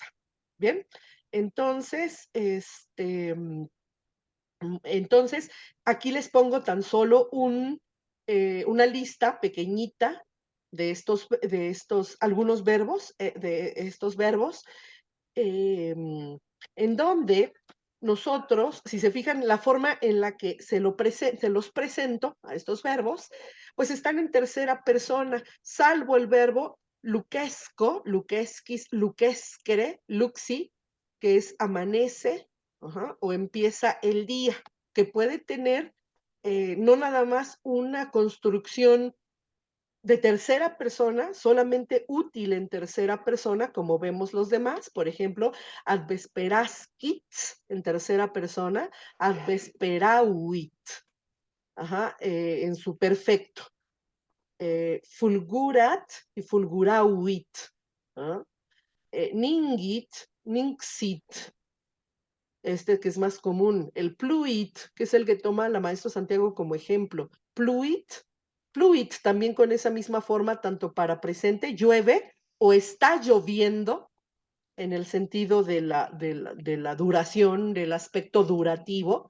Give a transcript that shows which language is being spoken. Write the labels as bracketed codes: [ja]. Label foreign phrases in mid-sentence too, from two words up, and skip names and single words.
[es] Bien, entonces, entonces aquí les pongo tan solo una lista pequeñita algunos verbos, de estos verbos, en donde nosotros, si se fijan, la forma en la que se los presento a estos verbos, pues están en tercera persona, salvo el verbo [la] luquesco, luquesquis, luquescere, luxi, [es] que es amanece, o empieza el día, que puede tener no nada más una construcción de tercera persona, solamente útil en tercera persona, como vemos los demás. Por ejemplo, [la] ad vesperasquit [es] en tercera persona, [la] ad vesperavit, [es] en su perfecto. Fulgurat y fulguravit. ¿Ah? Ningit, ningxit, que es más común. El pluit, que es el que toma la maestra Santiago como ejemplo. [la] Pluit, pluit [es] también con esa misma forma, tanto para presente, llueve o está lloviendo, en el sentido de la duración, del aspecto durativo.